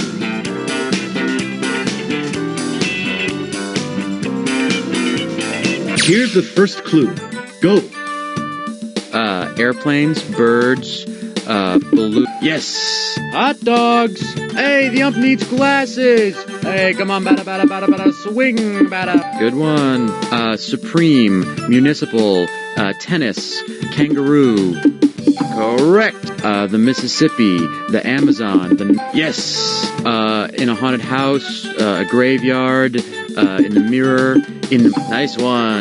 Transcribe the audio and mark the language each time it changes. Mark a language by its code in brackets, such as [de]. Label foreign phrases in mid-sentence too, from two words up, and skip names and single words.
[en] Here's the first clue. Go. Airplanes, birds, balloon. Yes! Hot dogs! Hey, the ump needs glasses! Hey, come on, bada, bada, bada, bada, swing, bada. Good one. Supreme, municipal, tennis, kangaroo. Correct. The Mississippi, the Amazon, yes. In a haunted house, a graveyard, in the mirror, nice one.